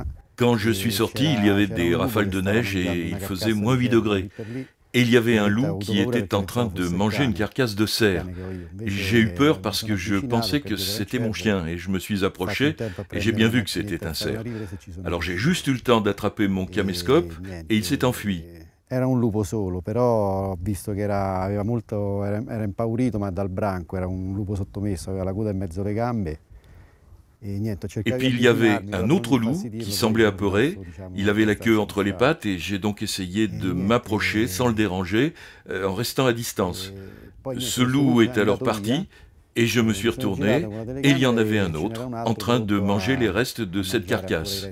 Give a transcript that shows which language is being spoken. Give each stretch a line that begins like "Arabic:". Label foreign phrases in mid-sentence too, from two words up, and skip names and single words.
French: Quand je suis sorti, il y avait des rafales de neige et il faisait -8 degrés. Et il y avait un loup qui était en train de manger une carcasse de cerf. J'ai eu peur parce que je pensais que c'était mon chien et je me suis approché et j'ai bien vu que c'était un cerf. Alors j'ai juste eu le temps d'attraper mon caméscope et il s'est enfui.
Italian: Era un lupo solo, però ho visto che era impaurito, ma dal branco, era un lupo sottomesso, aveva la coda in mezzo alle gambe.
French: Et puis il y avait un autre loup qui semblait apeuré, il avait la queue entre les pattes et j'ai donc essayé de m'approcher sans le déranger en restant à distance. Ce loup est alors parti Et je me suis retourné, et il y en avait un autre, en train de manger les restes de cette carcasse.